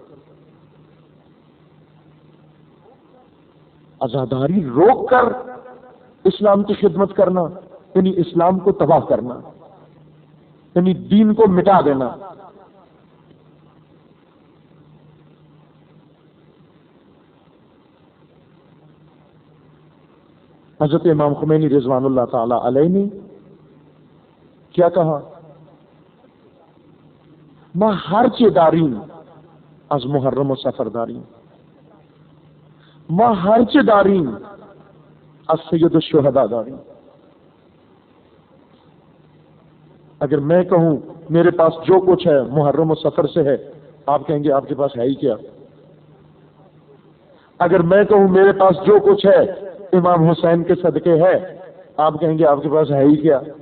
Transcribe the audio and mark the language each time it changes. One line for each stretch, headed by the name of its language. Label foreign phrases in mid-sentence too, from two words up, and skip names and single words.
Urdu: عزاداری روک کر اسلام کی خدمت کرنا یعنی اسلام کو تباہ کرنا، یعنی دین کو مٹا دینا۔ حضرت امام خمینی رضوان اللہ تعالی علیہ نے کیا کہا؟
Persian: ما ہرچ دارین از محرم و سفر دارین، ما ہرچ دارین از سید الشہداء دارین۔
Urdu: اگر میں کہوں میرے پاس جو کچھ ہے محرم و سفر سے ہے، آپ کہیں گے آپ کے پاس ہے ہی کیا؟ اگر میں کہوں میرے پاس جو کچھ ہے امام حسین کے صدقے ہے، آپ کہیں گے آپ کے پاس ہے ہی کیا؟